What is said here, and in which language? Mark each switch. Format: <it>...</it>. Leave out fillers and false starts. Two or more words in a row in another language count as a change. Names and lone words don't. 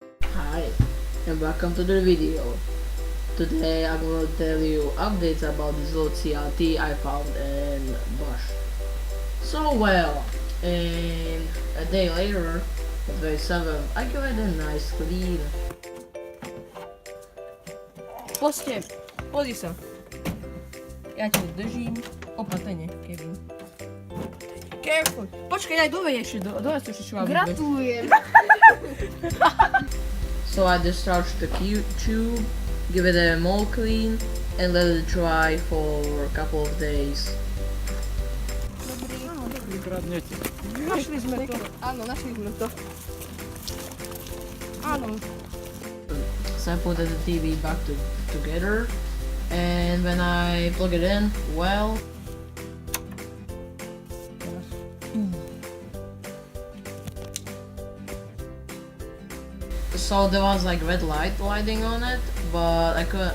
<en>Hi and welcome to the video. Today I'm going to tell you updates about this little CRT I found in Bush. So well, in a day later, on day 7, I give it a nice clean.</en> <sk>Prostě, pozri sa. Ja ťa držím. Opatrne, Kevin.</sk> <en>Careful.</en> <sk>Počkaj, aj dole ešte, dole sú ešte šváby. Gratulujem.</sk> <en>So I discharged the tube, give it a more clean, and let it dry for a couple of days.</en> <sk>Kradnete. Našli sme to. Áno, našli sme to. Áno.</sk> <en>So I put the TV back together, and when I plug it in, well, so there was like red light lighting on it, but I could.</en>